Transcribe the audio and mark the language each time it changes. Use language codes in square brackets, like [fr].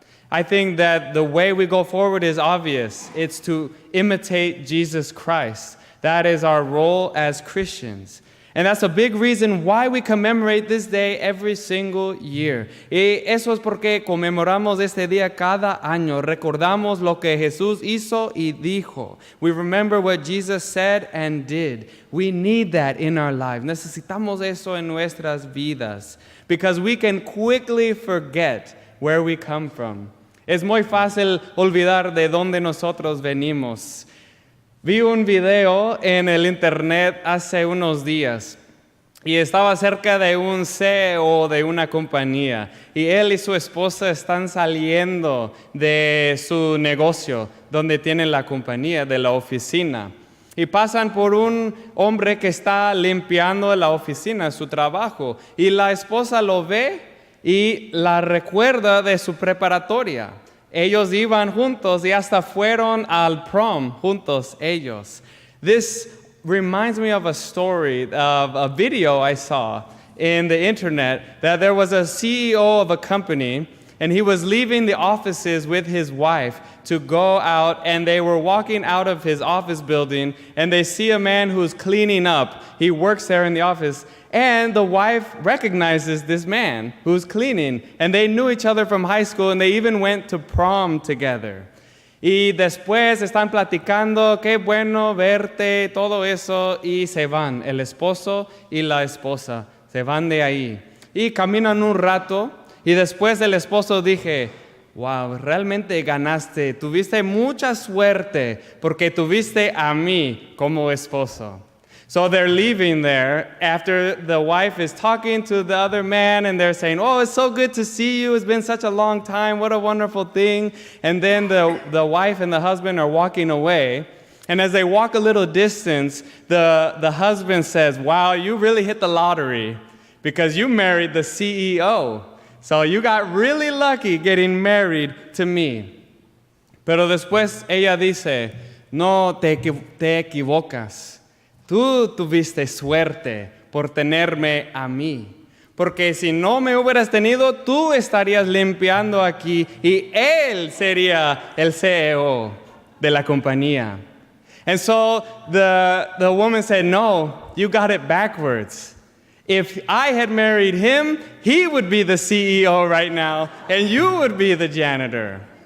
[en] I think that the way we go forward is obvious. It's to imitate Jesus Christ. That is our role as Christians. And that's a big reason why we commemorate this day every single year. [es] Y eso es porque conmemoramos este día cada año. Recordamos lo que Jesús hizo y dijo. [en] We remember what Jesus said and did. We need that in our life. [es] Necesitamos eso en nuestras vidas. [en] Because we can quickly forget where we come from. [es] Es muy fácil olvidar de dónde nosotros venimos. Vi un video en el internet hace unos días y estaba cerca de un CEO de una compañía y él y su esposa están saliendo de su negocio donde tienen la compañía, de la oficina. Y pasan por un hombre que está limpiando la oficina, su trabajo, y la esposa lo ve y la recuerda de su preparatoria. Ellos iban juntos y hasta fueron al prom juntos ellos. [en] This reminds me of a story, of a video I saw in the internet, that there was a CEO of a company and he was leaving the offices with his wife to go out, and they were walking out of his office building and they see a man who's cleaning up. He works there in the office. And the wife recognizes this man who's cleaning. And they knew each other from high school, and they even went to prom together. [es] Y después están platicando, qué bueno verte, todo eso, y se van, el esposo y la esposa, se van de ahí. Y caminan un rato, y después el esposo dije, wow, realmente ganaste, tuviste mucha suerte, porque tuviste a mí como esposo. [en] So they're leaving there after the wife is talking to the other man and they're saying, oh, it's so good to see you. It's been such a long time. What a wonderful thing. And then the wife and the husband are walking away. And as they walk a little distance, the husband says, wow, you really hit the lottery because you married the CEO. So you got really lucky getting married to me. [es] Pero después ella dice, no te equivocas. Tú tuviste suerte por tenerme a mí, porque si no me hubieras tenido, tú estarías limpiando aquí y él sería el CEO de la compañía. [en] And so the woman said, no, you got it backwards. If I had married him, he would be the CEO right now, and you would be the janitor.